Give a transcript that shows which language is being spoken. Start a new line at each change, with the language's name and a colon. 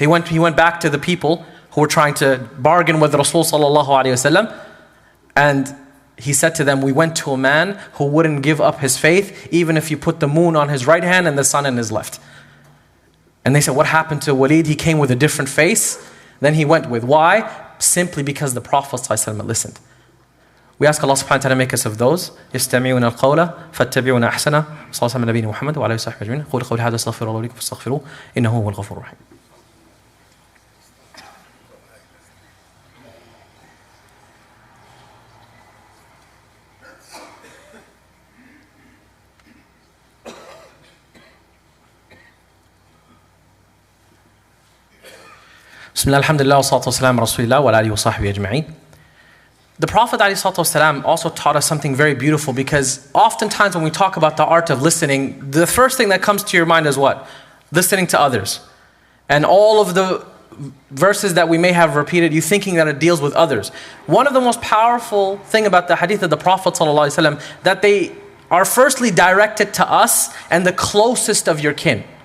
English: He went back to the people who were trying to bargain with Rasul sallallahu alayhi wasallam, and he said to them, we went to a man who wouldn't give up his faith, even if you put the moon on his right hand and the sun in his left. And they said, what happened to Walid? He came with a different face than he went with. Why? Simply because the Prophet ﷺ listened. We ask Allah subhanahu wa ta'ala to make us of those
Arabic: يستمعون القول فاتبعون أحسنه صلى الله عليه نبينا محمد وعلى آله وصحبه أجمعين قولوا قولي هذا استغفر الله لكم فاستغفروه إنه هو الغفور الرحيم. بسم الله الحمد لله والصلاة والسلام على رسول الله وعلى آله وصحبه أجمعين.
English: The Prophet ﷺ also taught us something very beautiful, because oftentimes when we talk about the art of listening, the first thing that comes to your mind is what? Listening to others. And all of the verses that we may have repeated, you thinking that it deals with others. One of the most powerful thing about the hadith of the Prophet ﷺ, that they are firstly directed to us and the closest of your kin.